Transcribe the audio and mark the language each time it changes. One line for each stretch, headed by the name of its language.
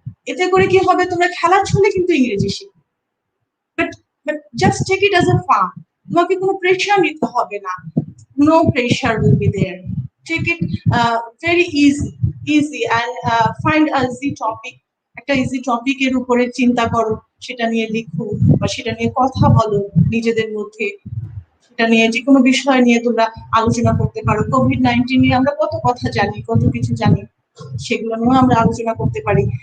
Bangla: এতে করে কি হবে, তোমরা খেলার ছলে কিন্তু ইংরেজি শিখবে,
English: but just take it as a fun.
Bangla: তোমাকে কোনো প্রেশার নিতে হবে না,
English: no pressure will be there. Take it very easy and find a easy topic.
Bangla: একটা ইজি টপিকের উপরে চিন্তা করো, সেটা নিয়ে লিখো বা সেটা নিয়ে কথা বলো নিজেদের মধ্যে, সেটা নিয়ে যে কোনো বিষয় নিয়ে তোমরা আলোচনা করতে পারো। কোভিড-19 নিয়ে আমরা কত কথা জানি, কত কিছু জানি, সেগুলো নিয়েও আমরা আলোচনা করতে পারি।